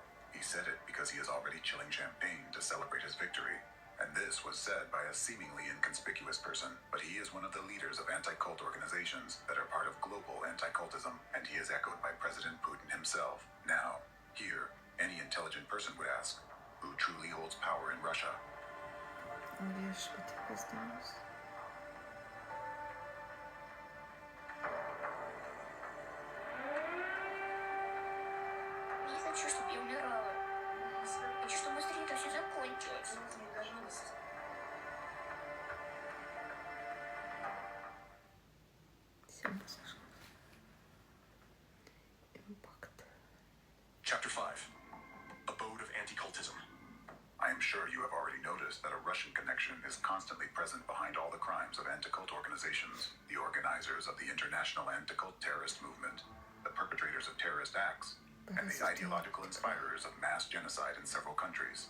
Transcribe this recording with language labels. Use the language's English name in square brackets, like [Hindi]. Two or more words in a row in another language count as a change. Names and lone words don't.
[English] He said it because he is already chilling champagne to celebrate his victory. And this was said by a seemingly inconspicuous person, but he is one of the leaders of anti-cult organizations that are part of global anti-cultism, and he is echoed by President Putin himself. Now, here, any intelligent person would ask, who truly holds power in Russia? [Lithuanian] Viešpatie, kas Dievas. [Russian] Не хочу, чтобы я умирала. Хочу, чтобы быстрее это все закончилось. [English] Chapter 5. Abode of Anti-Cultism. I am sure you have already noticed that a Russian connection is constantly present behind all the crimes of anti-cult organizations, the organizers of the international anti-cult terrorist movement, the perpetrators of terrorist acts, and the ideological inspirers of mass genocide in several countries.